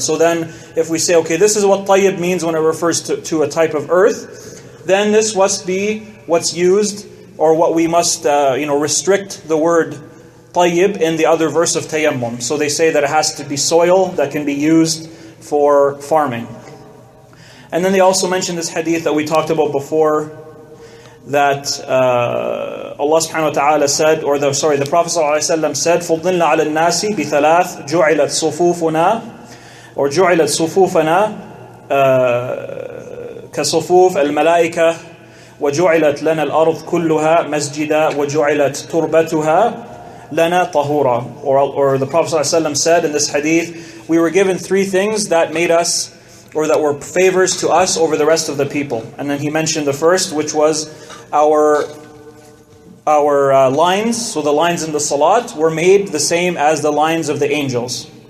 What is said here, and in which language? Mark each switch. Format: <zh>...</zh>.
<en>So then if we say, this is what tayyib means when it refers to a type of earth, then this must be what's used, or what we must restrict the word tayyib in the other verse of tayammum. So they say that it has to be soil that can be used for farming. And then they also mention this hadith that we talked about before, that Allah subhanahu wa ta'ala said, or the Prophet sallallahu alayhi wa sallam said,</en> <ar>فُضِّلْنَا عَلَى النَّاسِ بِثَلَاثٍ جُعِلَتْ صُفُوفُنَا or جُعِلَتْ صُفُوفَنَا كَصُفُوفِ الْمَلَائِكَةِ وَجُعِلَتْ لَنَا الْأَرْضُ كُلُّهَا مَسْجِدًا وَجُعِلَتْ تُرْبَتُهَا لَنَا طَهُورًا.</ar> <en>Or the Prophet ﷺ said in this hadith, we were given three things that made us, or that were favors to us over the rest of the people. And then he mentioned the first, which was our lines. So the lines in the salat were made the same as the lines of the angels.</en>